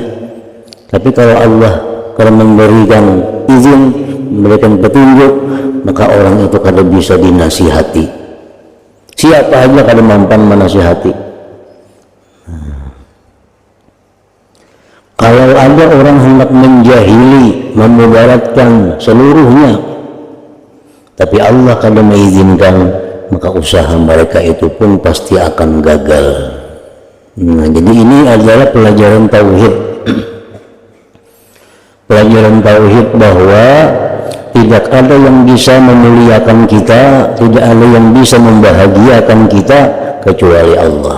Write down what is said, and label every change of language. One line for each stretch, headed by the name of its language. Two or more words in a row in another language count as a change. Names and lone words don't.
Banjar: Tapi kalau Allah memberikan izin, memberikan petunjuk, maka orang itu kada bisa dinasihati. Siapa aja kada mampan menasihati.
Indonesian: Kalau ada orang hendak menjahili, memudaratkan seluruhnya, tapi Allah kada mengizinkan, maka usaha mereka itu pun pasti akan gagal. Nah, jadi ini adalah pelajaran tauhid. Pelajaran tauhid bahwa tidak ada yang bisa memuliakan kita, tidak ada yang bisa membahagiakan kita kecuali Allah.